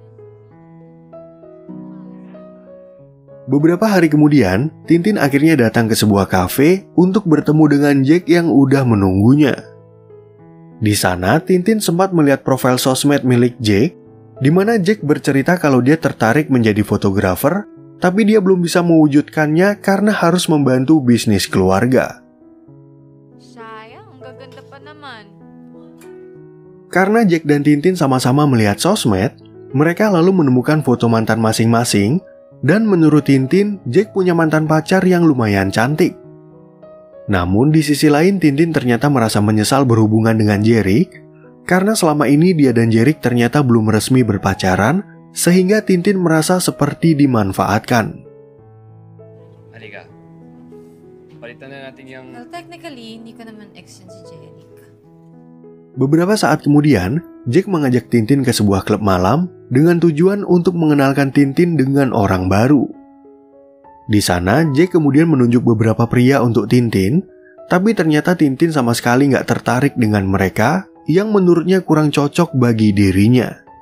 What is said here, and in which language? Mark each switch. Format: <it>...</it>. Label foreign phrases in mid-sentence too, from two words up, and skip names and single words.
<id>Beberapa hari kemudian, Tintin akhirnya datang ke sebuah kafe untuk bertemu dengan Jack yang udah menunggunya. Di sana, Tintin sempat melihat profil sosmed milik Jack, di mana Jack bercerita kalau dia tertarik menjadi fotografer, tapi dia belum bisa mewujudkannya karena harus membantu bisnis keluarga.</id> <tl>Sayang, ang gaganda pa naman.</tl> <id>Karena Jack dan Tintin sama-sama melihat sosmed, mereka lalu menemukan foto mantan masing-masing, dan menurut Tintin, Jack punya mantan pacar yang lumayan cantik. Namun di sisi lain, Tintin ternyata merasa menyesal berhubungan dengan Jerick, karena selama ini dia dan Jerick ternyata belum resmi berpacaran, sehingga Tintin merasa seperti dimanfaatkan.</id> <tl>Halika. Palitan na natin yung...</tl> <en>Well, technically,</en> <tl>hindi ko naman ex yun si Jerick.</tl> <id>Beberapa saat kemudian, Jack mengajak Tintin ke sebuah klub malam dengan tujuan untuk mengenalkan Tintin dengan orang baru. Di sana, Jack kemudian menunjuk beberapa pria untuk Tintin, tapi ternyata Tintin sama sekali nggak tertarik dengan mereka yang menurutnya kurang cocok bagi dirinya.</id>